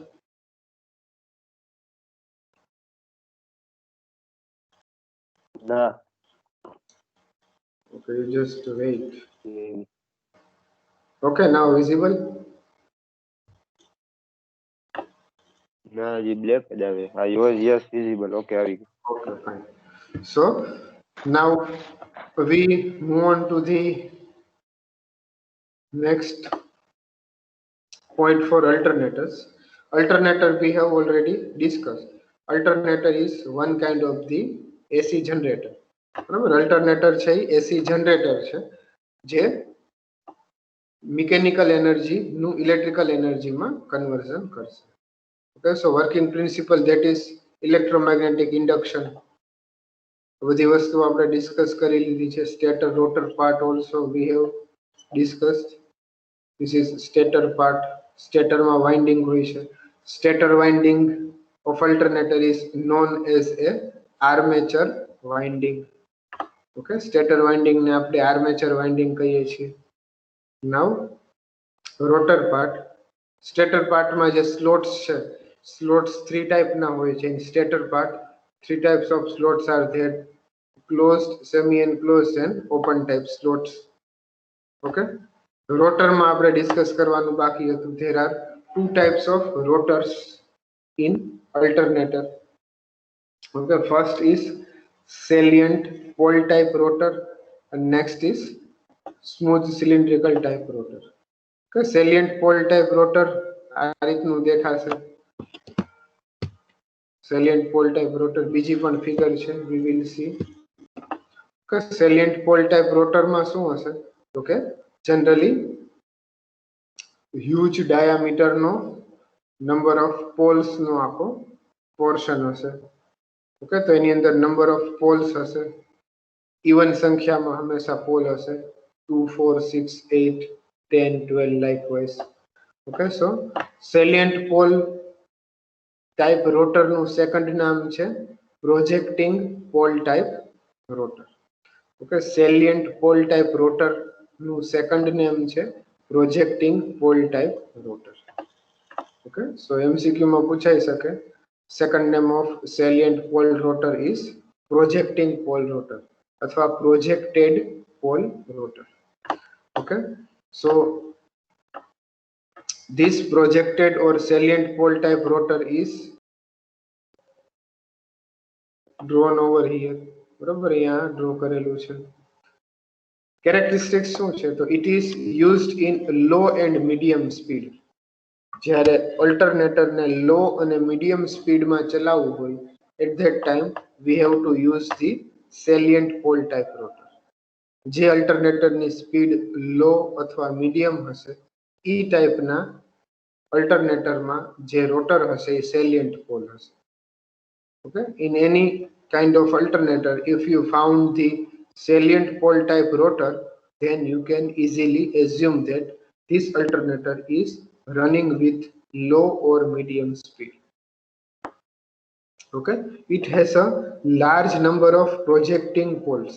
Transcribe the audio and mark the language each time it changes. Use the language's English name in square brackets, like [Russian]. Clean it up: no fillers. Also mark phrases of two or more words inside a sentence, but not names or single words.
[English] Nah. Okay, you just wait. Okay, now visible. [Gujarati] Nah, ये black જ આવે. [English] Ah, yours, yes, visible. [Gujarati] Okay, આવી ગયું. [English] Okay, fine. So now we move on to the next point for alternators. Alternator we have already discussed. Alternator is one kind of the AC generator. [Gujarati] બરાબર, અલ્ટરનેટર છે [English] AC generator [Gujarati] છે જે [English] mechanical energy [Gujarati] નું [English] electrical energyમાં [Gujarati] કન્વર્ઝન કરશે. [English] Okay, so working principle, that is electromagnetic induction. [Gujarati] બધી વસ્તુ આપણે ડિસ્કસ કરી લીધી છે. [English] stator rotor part also we have discussed. This is stator part. [Gujarati] Stator માં વાઇન્ડિંગ હોય છે. [English] Stator winding of alternator is known as a armature winding. Okay, stator winding [Gujarati] ને આપણે [English] armature winding [Gujarati] કહીએ છીએ. [English] Now rotor part. Stator part [Gujarati] માં જે slots છે, [English] slots three type [Gujarati] ના હોય છે. [English] In stator part three types of slots are there: closed, semi enclosed and open type slots. [Gujarati] Okay, rotor માં આપણે ડિસ્કસ કરવાનું બાકી હતું. [English] There are two types of rotors in alternator. Okay, first is salient pole type rotor and next is smooth cylindrical type rotor. Okay, salient pole type rotor [Gujarati] આ રીતનું દેખાશે. [English] salient pole type rotor [Gujarati] બીજી પણ ફિગર છે, [English] we will see. Okay, salient pole type rotor [Gujarati] માં શું હશે તો કે [English] generally huge diameter નો number of poles [Gujarati] નો આખો [English] portion હશે. [Gujarati] ઓકે, તો એની અંદર [English] number of poles [Gujarati] હશે. ઇવન સંખ્યામાં હંમેશા પોલ હશે. 2 4 6 8 10 12 likewise. [English] Okay, so salient pole type rotor [Gujarati] નું સેકન્ડ નામ છે [English] projecting pole type rotor. Okay, salient pole type rotor [Gujarati] નું [English] second name [Gujarati] છે [English] projecting pole type rotor. Okay, so [Gujarati] MCQ માં પૂછાઈ શકે. [English] Second name of salient pole rotor is projecting pole rotor અથવા projected pole rotor. Okay, so this projected or salient pole type rotor is drawn over here. [Gujarati] બરાબર, અહીંયા ડ્રો કરેલું છે. કેરેક્ટરિસ્ટિક્સ શું છે તો [English] it is used in low and medium speed. [Gujarati] જ્યારે અલ્ટરનેટર ને લો અને મીડિયમ સ્પીડમાં ચલાવવું હોય [English] at that time we have to use the salient pole type rotor. [Gujarati] જે અલ્ટરનેટરની સ્પીડ લો અથવા મીડિયમ હશે ઈ ટાઈપના અલ્ટરનેટરમાં જે રોટર હશે એ [English] salient pole [Gujarati] હશે. [English] Okay, in any kind of alternator if you found the salient pole type rotor then you can easily assume that this alternator is running with low or medium speed. Okay, it has a large number of projecting poles.